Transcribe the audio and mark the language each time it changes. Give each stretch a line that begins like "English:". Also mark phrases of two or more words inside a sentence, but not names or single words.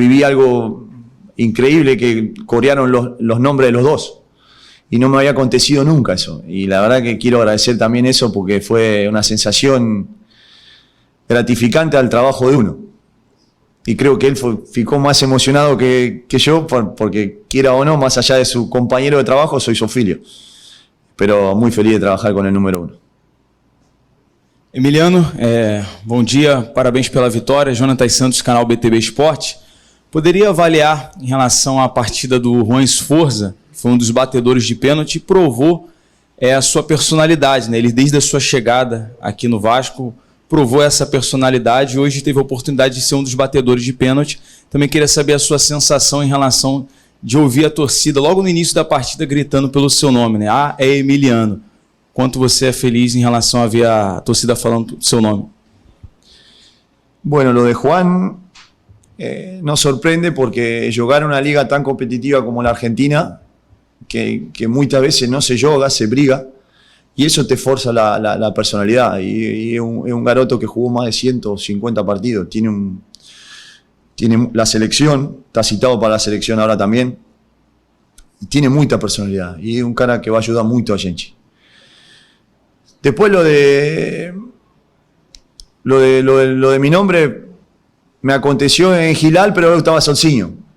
Spanish: viví algo increíble, que corearon los nombres de los dos y no me había acontecido nunca eso, y la verdad que quiero agradecer también eso porque fue una sensación gratificante al trabajo de uno y creo que él ficó más emocionado que yo porque quiera o no, más allá de su compañero de trabajo, soy su filho, pero muy feliz de trabajar con el número 1.
Portuguese: Emiliano, bom dia, parabéns pela vitória. Jonathan Santos, canal BTB Esporte. Poderia avaliar em relação à partida do Juan Sforza, foi um dos batedores de pênalti, e provou a sua personalidade, né? Ele, desde a sua chegada aqui no Vasco, provou essa personalidade e hoje teve a oportunidade de ser um dos batedores de pênalti. Também queria saber a sua sensação em relação de ouvir a torcida logo no início da partida gritando pelo seu nome, né? É Emiliano. Quanto você é feliz em relação a ver a torcida falando o seu nome?
Spanish: Bueno, lo de Juan nos sorprende porque jugar una liga tan competitiva como la Argentina que muchas veces no se joga, se briga, y eso te forza la personalidad. Y es un garoto que jugó más de 150 partidos, tiene la selección, está citado para la selección ahora también, y tiene mucha personalidad, y es un cara que va a ayudar mucho a gente. Después lo de mi nombre me aconteció en Gilal, pero yo estaba solcinho.